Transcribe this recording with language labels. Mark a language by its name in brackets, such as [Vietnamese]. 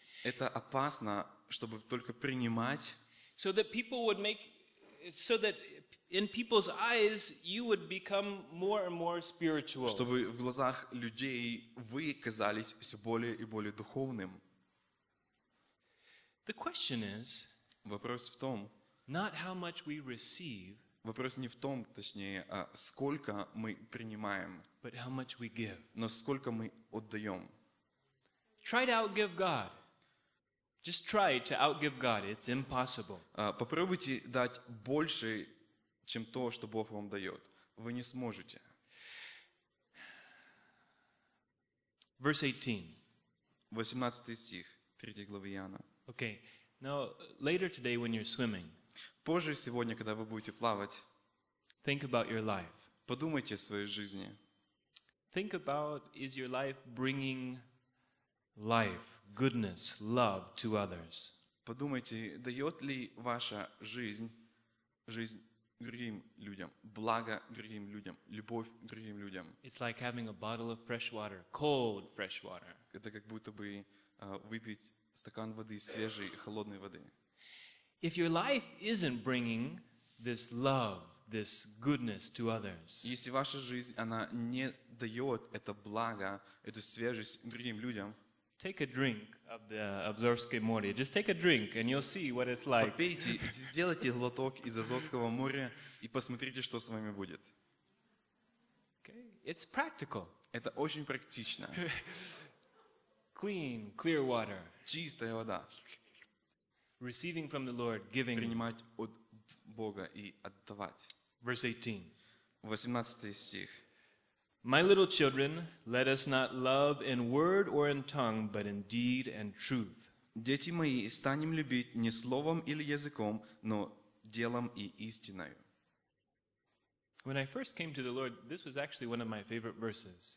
[Russian] Это опасно, чтобы только принимать. [English] So that people would make, so that in people's eyes you would become more and more spiritual. [Russian] Чтобы в глазах людей вы казались все более и более духовным. [English] The question is. [Russian] Вопрос в том. [English] Not how much we receive. [Russian] Вопрос не в том, точнее, а сколько мы принимаем. [English] But how much we give. [Russian] Но сколько мы отдаем. [English] Try to outgive God. Just try to outgive God. It's impossible. [Russian] Попробуйте дать больше, чем то, что Бог вам дает. Вы не сможете. [English] Verse 18. [Russian] 18 стих, 3 главы Иоанна. [English] Okay. Now, later today when you're swimming, [Russian] позже сегодня, когда вы будете плавать, [English] think about your life. [Russian] Подумайте о своей жизни. [English] Think about, is your life bringing life, goodness, love to others. [Russian] Подумайте, дает ли ваша жизнь другим людям, благо другим людям, любовь другим людям. [English] It's like having a bottle of fresh water, cold fresh water. [Russian] Это как будто бы выпить стакан воды свежей, холодной воды. [English] If your life isn't bringing this love, this goodness to others. [Russian] Если ваша жизнь она не дает это благо, эту свежесть другим людям. [English] Take a drink of the Азовское море. Just take a drink and you'll see what it's like. [Russian] Попейте, сделайте глоток из Азовского моря и посмотрите, что с вами будет. [English] Okay, it's practical. [Russian] Это очень практично. [English] Clean, clear water. [Russian] Чистая вода. [English] Receiving from the Lord, giving. [Russian] Принимать от Бога и отдавать. [English] Verse 18. [Russian] 18 стих. [English] My little children, let us not love in word or in tongue, but in deed and truth. [Russian] Дети мои, станем любить не словом или языком, но делом и истиною. [English] When I first came to the Lord, this was actually one of my favorite verses.